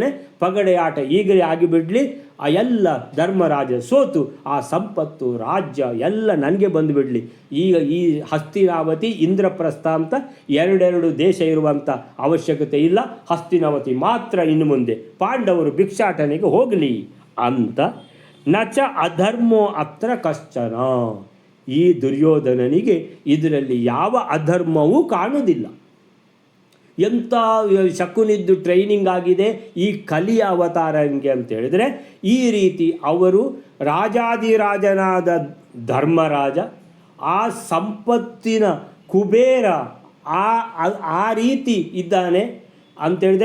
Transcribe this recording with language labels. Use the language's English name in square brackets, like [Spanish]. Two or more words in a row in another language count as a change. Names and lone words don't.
[Kannada] ಪಗಡೆ ಆಟ ಈಗಲೇ ಆಗಿಬಿಡಲಿ, ಆ ಎಲ್ಲ ಧರ್ಮರಾಜ ಸೋತು ಆ ಸಂಪತ್ತು ರಾಜ್ಯ ಎಲ್ಲ ನನಗೆ ಬಂದುಬಿಡಲಿ. ಈಗ ಈ ಹಸ್ತಿನಾವತಿ ಇಂದ್ರಪ್ರಸ್ಥ ಅಂತ ಎರಡೆರಡು ದೇಶ ಇರುವಂಥ ಅವಶ್ಯಕತೆ ಇಲ್ಲ, ಹಸ್ತಿನಾವತಿ ಮಾತ್ರ ಇನ್ನು ಮುಂದೆ, ಪಾಂಡವರು ಭಿಕ್ಷಾಟನೆಗೆ ಹೋಗಲಿ ಅಂತ. [Sanskrit] ನಚ ಅಧರ್ಮೋ ಅತ್ರ ಕಶ್ಚನ, [Kannada] ಈ ದುರ್ಯೋಧನನಿಗೆ ಇದರಲ್ಲಿ ಯಾವ ಅಧರ್ಮವೂ ಕಾಣುವುದಿಲ್ಲ. ಎಂಥ ಶಕುನಿದ್ದು ಟ್ರೈನಿಂಗ್ ಆಗಿದೆ ಈ ಕಲಿಯ ಅವತಾರಂಗೆ ಅಂತ ಹೇಳಿದರೆ, ಈ ರೀತಿ ಅವರು ರಾಜಾದಿರಾಜನಾದ ಧರ್ಮರಾಜ, ಆ ಸಂಪತ್ತಿನ ಕುಬೇರ, ಆ ರೀತಿ ಇದ್ದಾನೆ ಅಂತೇಳಿದೆ.